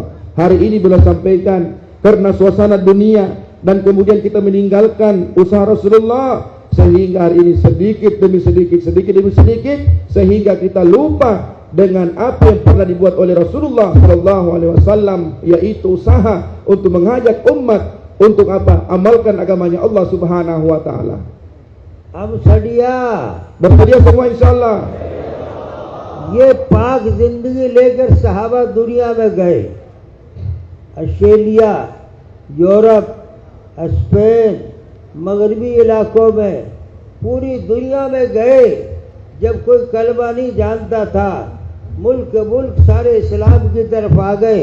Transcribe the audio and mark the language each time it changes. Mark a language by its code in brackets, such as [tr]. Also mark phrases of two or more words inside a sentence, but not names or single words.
[id] Hari ini beliau sampaikan, karena suasana dunia dan kemudian kita meninggalkan usaha Rasulullah, sehingga hari ini sedikit demi sedikit sehingga kita lupa dengan apa yang pernah dibuat oleh Rasulullah [ar] صلى الله عليه وسلم, [id] yaitu usaha untuk mengajak umat untuk apa? Amalkan agamanya Allah [ar] سبحانه وتعالى. हम सड़िया [id] Bersedia semua insyaallah. [hi] ये पाक जिंदगी लेकर सहाबा दुनिया में गए। ऑस्ट्रेलिया, यूरोप, स्पेन, मगरबी इलाकों में, पूरी दुनिया में गए। जब कोई कलमा नहीं जानता था, मुल्क सारे इस्लाम की तरफ आ गए।